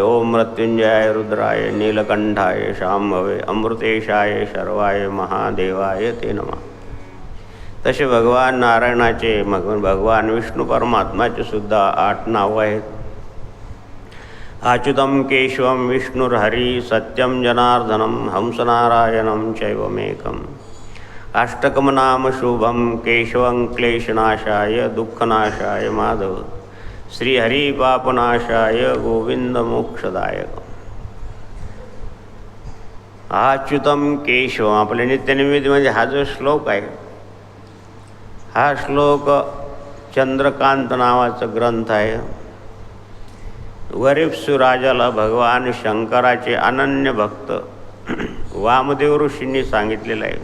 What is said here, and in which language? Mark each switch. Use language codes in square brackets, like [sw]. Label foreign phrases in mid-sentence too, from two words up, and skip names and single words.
[sa] ओम मृत्युंजयाय, रुद्राय, नीलकंठाय, शांभवे, अमृतेशाय, शर्वाय, महादेवाय ते नमः. [mr] तसे भगवान नारायणाचे, भगवान विष्णू परमात्माचे सुद्धा 8 नावं आहेत. [sa] अच्युतम केशवम विष्णुर्हरी, सत्यम जनार्दनम, हंसनारायणम चैवमेकम. अष्टकम नाम शुभम, केशवं क्लेशनाशाय, दुःखनाशाय माधव, श्रीहरी पापनाशाय, गोविंद मोक्षदायक. अच्युतम केशव [mr] आपल्या नित्यनिमित्तमध्ये हा जो श्लोक आहे, हा श्लोक चंद्रकांत नावाचा ग्रंथ आहे. वरिप्सु राजाला भगवान शंकराचे अनन्य भक्त वामदेव ऋषींनी सांगितलेलं आहे.